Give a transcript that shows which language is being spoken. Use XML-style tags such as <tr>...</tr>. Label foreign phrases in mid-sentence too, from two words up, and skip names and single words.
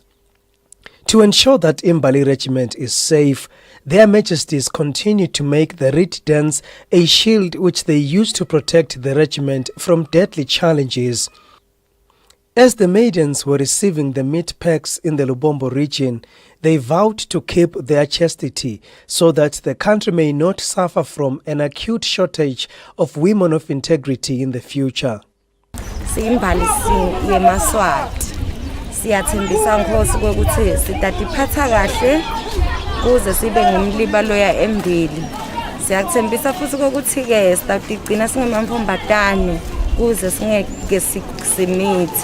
<en>To ensure that Imbali Regiment is safe, their majesties continue to make the reed dance a shield which they use to protect the regiment from deadly challenges. As the maidens were receiving the meat packs in the Lubombo region, they vowed to keep their chastity so that the country may not suffer from an acute shortage of women of integrity in the future.</en> <ss>Siyathembisa Nkosi ukuthi sitatiphatha kahle kuze sibe ngumlibaloya embili. Siyathembisa futhi ukuthi ke sitigcina singemamfombatane kuze singeke simithi.</ss>